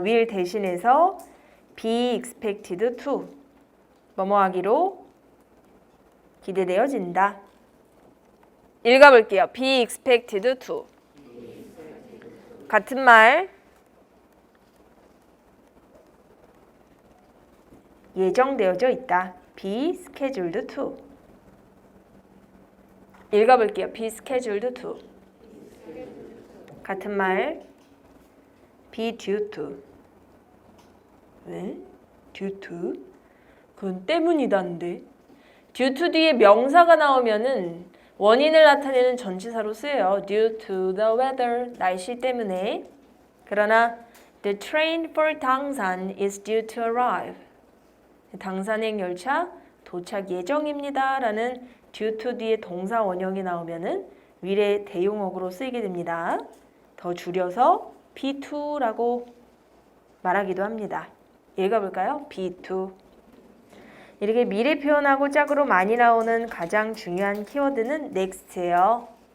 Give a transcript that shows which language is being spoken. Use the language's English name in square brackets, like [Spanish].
[Korean] will 대신해서 [English] be expected to [Korean] 뭐뭐 하기로 기대되어진다. 읽어볼게요. [English] be expected to [Korean] 같은 말 예정되어져 있다. [English] be scheduled to [Korean] 읽어볼게요. [English] be scheduled to [Korean] 같은 말 [English] be due to [Korean] 왜? [English] due to? [Korean] 그건 때문이다는데 due to 뒤에 명사가 나오면은 원인을 나타내는 전치사로 쓰여요. [English] due to the weather [Korean] 날씨 때문에 그러나 [English] the train for 당산 is due to arrive [Korean] 당산행 열차 도착 예정입니다. 라는 due to 뒤에 동사 원형이 나오면은 will의 대용어구로 쓰이게 됩니다. 더 줄여서 be2라고 말하기도 합니다. 읽어볼까요? be2 이렇게 미래 표현하고 짝으로 많이 나오는 가장 중요한 키워드는 next예요.